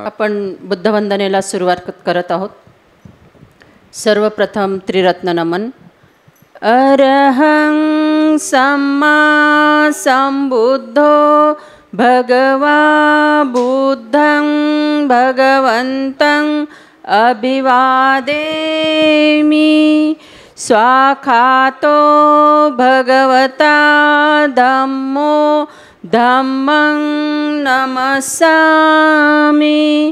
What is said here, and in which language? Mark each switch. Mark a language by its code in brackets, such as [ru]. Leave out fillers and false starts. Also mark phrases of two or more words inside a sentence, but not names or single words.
[mr] आपण बुद्धवंदनेला सुरुवात करत आहोत। सर्वप्रथम त्रिरत्न नमन। [pi] अरहं सम्मा संबुद्धो भगवा बुद्धं भगवन्तं अभिवादेमि। स्वाखातो भगवता धम्मो धम्मं नमस्सामि।